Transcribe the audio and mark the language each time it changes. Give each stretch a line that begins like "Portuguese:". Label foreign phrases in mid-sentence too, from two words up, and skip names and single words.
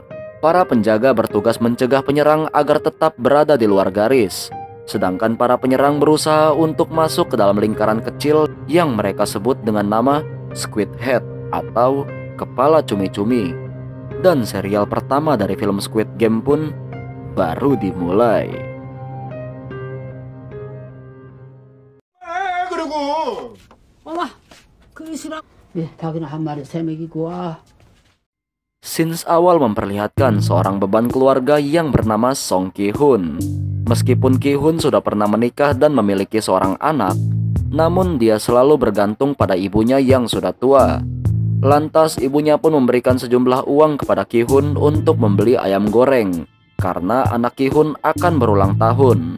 Indonesian: Para penjaga bertugas mencegah penyerang agar tetap berada di luar garis, sedangkan para penyerang berusaha untuk masuk ke dalam lingkaran kecil yang mereka sebut dengan nama Squid Head atau kepala cumi-cumi. Dan serial pertama dari film Squid Game pun baru dimulai.
Korean: 그리고 어머, 그릇이랑 닭이나 한 마리 세 먹이고 와.
Indonesian: Scenes awal memperlihatkan seorang beban keluarga yang bernama Song Ki-hun. Meskipun Ki-hun sudah pernah menikah dan memiliki seorang anak, namun dia selalu bergantung pada ibunya yang sudah tua. Lantas ibunya pun memberikan sejumlah uang kepada Ki-hun untuk membeli ayam goreng, karena anak Ki-hun akan berulang tahun.